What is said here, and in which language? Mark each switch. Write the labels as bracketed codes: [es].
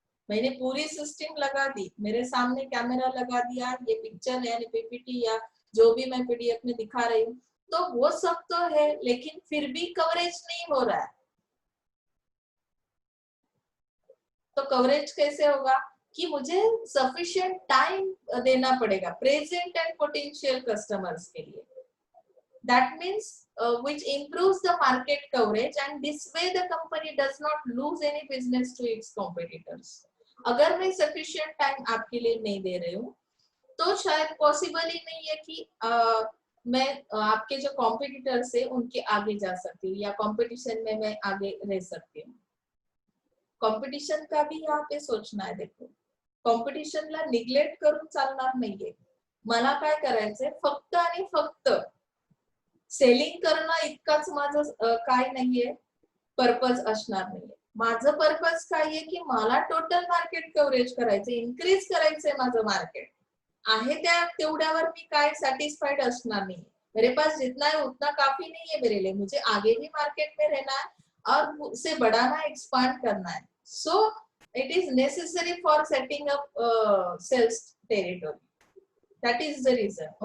[hi] मैंने पूरी सिस्टम लगा दी, मेरे सामने कैमरा लगा दिया, ये पिक्चर है यानी पीपीटी या जो भी मैं पीडीएफ में दिखा रही हूँ, तो वो सब तो है, लेकिन फिर भी कवरेज नहीं हो रहा है। तो कवरेज कैसे होगा कि मुझे सफिशिएंट टाइम देना पड़ेगा प्रेजेंट एंड पोटेंशियल कस्टमर्स के लिए। [en] That means which improves the market coverage and this way the company does not lose any business to its competitors. [hi] अगर मैं [en] sufficient time [hi] आपके लिए नहीं दे रही हूँ तो शायद पॉसिबल ही नहीं है कि मैं आपके जो कॉम्पिटिटर्स है उनके आगे जा सकती हूँ या कंपटीशन में मैं आगे रह सकती हूँ। कॉम्पिटिशन का भी यहाँ पे सोचना है। [mr] देखो, कॉम्पिटिशनला निग्लेक्ट करून चालणार नाहीये, मला काय करायचंय, फक्त आणि फक्त सेलिंग करणं इतकाच माझं काय नाहीये, पर्पज असणार नाहीये। माझं पर्पज काय आहे की मला टोटल मार्केट कव्हरेज करायचं, इन्क्रीज करायचंय माझं मार्केट आहे त्या तेवढ्यावर मी काय सैटिस्फाइड असणार नाही। [hi] मेरे पास जितना है उतना काफी नहीं है मेरे लिए, मुझे आगे भी मार्केट में रहना है और उसे बढ़ाना, एक्सपांड करना है। [en] So it is necessary for setting up sales territory, that is the reason.